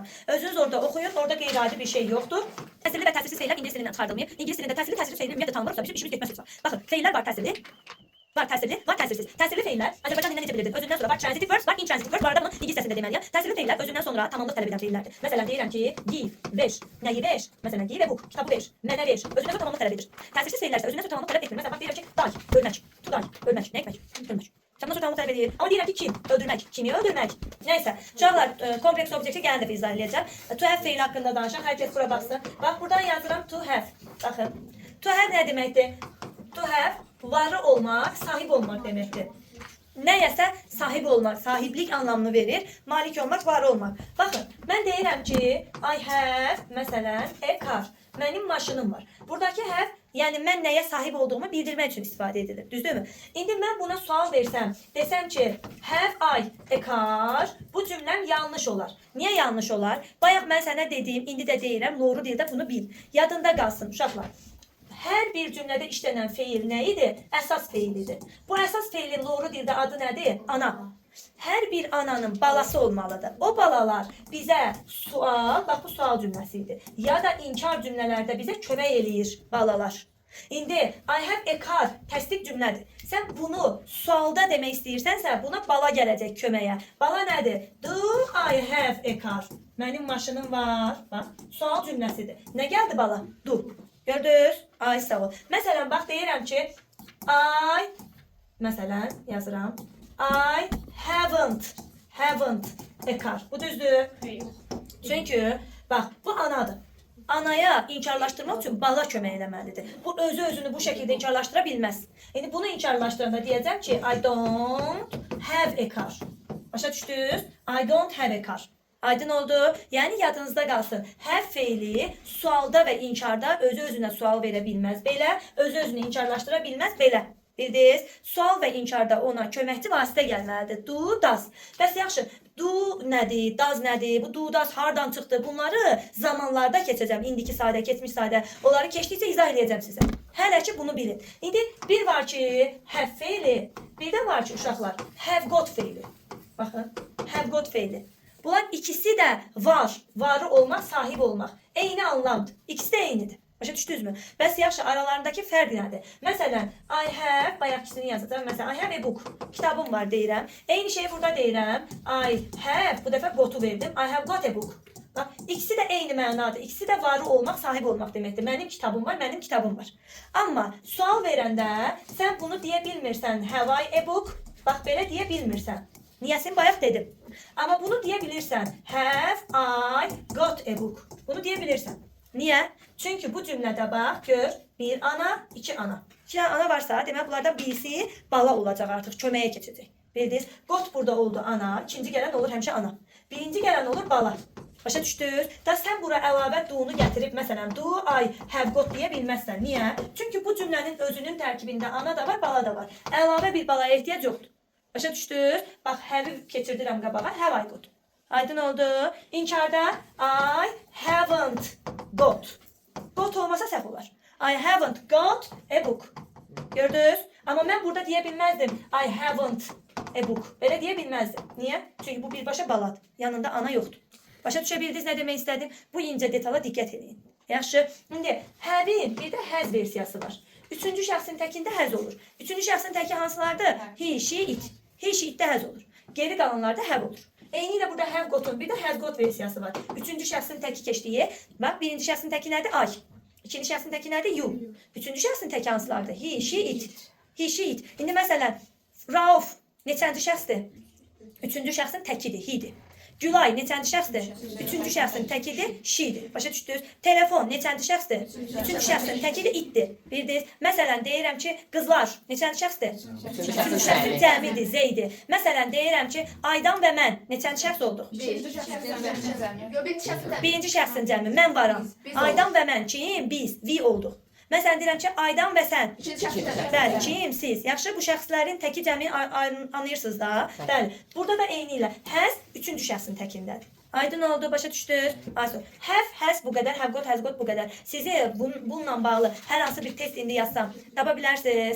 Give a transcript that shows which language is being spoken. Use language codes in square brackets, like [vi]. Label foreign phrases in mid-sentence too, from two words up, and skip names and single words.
[az] Özünüz orada oxuyun, orada qeyri-adi bir şey yoxdur. Təsirli və təsirsiz feillər ingilis dilindən çıxardılmayıb. İngilis dilində təsirli feilin ümumiyyətlə tanımırsa bizim işimiz getməz var. Baxın, feillər var təsirli, var təsirsiz. Təsirli feillər Azərbaycan dilində necə bilirdin? Özündən sonra var [en] transitive verbs, [az] var [en] intransitive verbs. [az] Bu arada bunun ingilis dilində deməliyəm. Təsirli feillər özündən sonra tamamlıq tələb edən feillərdir. Məsələn deyirəm ki, give, ver, nəyi ver? Məsələn, [en] give a book, [az] kitabı ver, mənə ver. Özündən sonra tamamlıq tələb edir. Təsirsiz feillər isə özündən sonra tamamlıq tələb etmir. Məsələn, bax deyirəm ki, die, ölmək, [en] to die, [az] ölmək, nə etmək? Ölmək. Tamam sonra tamamlıq tələb edir. Amma deyirəm ki, kim? Öldürmək. Kimi öldürmək? Nəysə, uşaqlar kompleks obyekti gəlin də izah edəcəm. [en] To have [az] feili haqqında danışaq. Hər kəs bura baxsın. Bax, buradan yazıram [en] to have. [az] Baxın. [en] To have [az] nə deməkdir? [en] To have [az] varı olmaq, sahib olmaq deməkdir. Nəyəsə sahib olmaq, sahiblik anlamını verir. Malik olmaq, varı olmaq. Baxın, mən deyirəm ki, [en] I have, [az] məsələn, [en] a car. [az] Mənim maşınım var. Buradakı have, yəni mən nəyə sahib olduğumu bildirmək üçün istifadə edilir. Düzdürmü? İndi mən buna sual versəm, desəm ki, [en] have I a car? [az] Bu cümləm yanlış olar. Niyə yanlış olar? Bayaq mən sənə dediyim, indi də deyirəm, doğru dildə bunu bil. Yadında qalsın, uşaqlar. Hər bir cümlədə işlənən feil nə idi? Əsas feilidir. Bu əsas feilin doğru dildə adı nədir? Ana. Hər bir ananın balası olmalıdır. O balalar bizə sual, bax bu sual cümləsi idi. Ya da inkar cümlələrdə bizə kömək eləyir balalar. İndi [en] I have a car [az] təsdiq cümlədir. Sən bunu sualda demək istəyirsənsə, buna bala gələcək köməyə. Bala nədir? [en] Do I have a car? [az] Mənim maşınım var. Bax, sual cümləsidir. Nə gəldi bala? Do. Gördünüz? Ay sağ ol. Məsələn, bax deyirəm ki, məsələn, yazıram. [en] I haven't a car. [az] Bu düzdür? Çünki, bax, bu anadır. Anaya inkarlaşdırmaq üçün bala kömək eləməlidir. Bu özünü bu şəkildə inkarlaşdıra bilməz. Yəni bunu inkarlaşdıranda deyəcəm ki, [en] I don't have a car. [az] Başa düşdünüz? [en] I don't have a car. [az] Aydın oldu. Yəni yadınızda qalsın. Have feili sualda və inkarda özü-özünə sual verə bilməz. Belə özü-özünü inkarlaşdıra bilməz. Belə. Bildiniz? Sual və inkarda ona köməkçi vasitə gəlməlidir. [en] Do, does. [az] Bəs yaxşı, do nədir, does nədir, bu [en] do, does [az] hardan çıxdı? Bunları zamanlarda keçəcəm. İndiki sadə, keçmiş sadə. Onları keçdikcə izah edəcəm sizə. Hələ ki bunu bilin. İndi bir var ki, have feili. Bir də var ki, uşaqlar, [en] have got [az] feili. Baxın, [en] have got [az] feili. Bunlar ikisi də var. Varı olmaq, sahib olmaq. Eyni anlamdır. İkisi də eynidir. Başa düşdünüzmü? Bəs yaxşı, aralarındakı fərq nədir? Məsələn, [en] I have, [az] bayaq ikisini yazacağım. Məsələn, [en] I have a book. [az] Kitabım var deyirəm. Eyni şeyi burada deyirəm. [en] I have, [az] bu dəfə got'u verdim. [en] I have got a book. [az] Bax, ikisi də eyni mənadır. İkisi də varı olmaq, sahib olmaq deməkdir. Mənim kitabım var, mənim kitabım var. Amma sual verəndə sən bunu deyə bilmirsən. [en] Have I a book? [az] Bax, belə deyə bilmirsən. Niyəsin bayaq dedim. Amma bunu deyə bilirsən. [en] Have I got a book? [az] Bunu deyə bilirsən. Niyə? Çünki bu cümlədə bax, gör, bir ana, iki ana. İki ana varsa, demək bunlardan birisi bala olacaq artıq, köməyə keçəcək. Bildiniz? Got burada oldu ana, ikinci gələn olur həmişə ana. Birinci gələn olur bala. Başa düşdünüz? Da sən bura əlavə do-nu gətirib, məsələn, [en] do I have got [az] deyə bilməzsən. Niyə? Çünki bu cümlənin özünün tərkibində ana da var, bala da var. Əlavə bir balaya ehtiyac yoxdur. Başa düşdünüz? Bax, have-i keçirdirəm qabağa, [en] have I got. [az] Aydın oldu. [en] İnkarda I haven't got. [az] Got olmasa səhv olar. [en] I haven't got a book. [az] Gördünüz? Amma mən burada deyə bilməzdim. [en] I haven't a book. [az] Belə deyə bilməzdim. Niyə? Çünki bu birbaşa baladır. Yanında ana yoxdur. Başa düşə bildiniz nə demək istədim? Bu incə detala diqqət edin. Yaxşı. İndi have-in bir də has versiyası var. Üçüncü şəxsin təkində has olur. Üçüncü şəxsin təki hansılardır? [en] He, she, it. He, she, [az] itdə has olur. Geri qalanlarda have olur. Eyni ilə burada [en] have got'un [az] bir də [en] has got [az] versiyası var. Üçüncü şəxsin təki keçdiyi. Bax, birinci şəxsin təki nədir? I. İkinci şəxsin təki nədir? You. Üçüncü şəxsin təki hansılardır? [en] He, she, it. He, she, it. [az] İndi məsələn, Rauf neçənci şəxsdir? Üçüncü şəxsin təkidir, he'dir. Gülay neçənci şəxsdir? Üçüncü şəxsin təkidir, she'dir. Başa düşdünüz? Telefon neçənci şəxsdir? Üçüncü şəxsin təkidir, itdir. Bildiniz? Məsələn, deyirəm ki, qızlar neçənci şəxsdir? Üçüncü şəxsin cəmidir, zeydir. Məsələn, deyirəm ki, Aydan və mən neçənci şəxs olduq? Birinci şəxsin cəmi, mən varam. Aydan və mən, kim? Biz, we olduq. Məsələn, deyirəm ki, Aydan və sən. Bəli, kim? Siz. Yaxşı, bu şəxslərin təki cəmini anlayırsınız da. Bəli, burada da eyni ilə has üçüncü şəxsin təkindədir. Aydın oldu, başa düşdünüz? [en] Have, has [az] bu qədər, [en] have got, has got [az] bu qədər. Sizi bununla bağlı hər hansı bir test indi yazsam, tapa bilərsiniz.